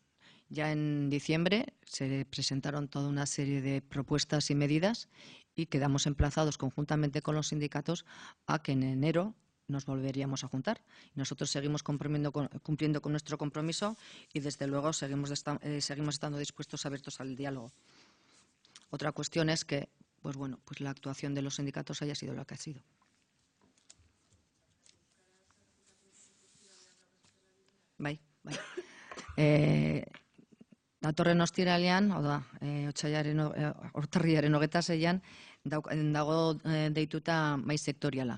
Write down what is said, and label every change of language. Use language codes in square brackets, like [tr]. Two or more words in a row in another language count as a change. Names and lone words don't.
[es] Ya en diciembre se presentaron toda una serie de propuestas y medidas y quedamos emplazados conjuntamente con los sindicatos a que en enero nos volveríamos a juntar. Nosotros seguimos cumpliendo con nuestro compromiso y desde luego seguimos estando dispuestos, abiertos al diálogo. Otra cuestión es que pues bueno, pues la actuación de los sindicatos haya sido la que ha sido. Bai. [eu] Datorren ostiralean, hau da, urtarrilaren 26an, dago deituta mai sektoriala.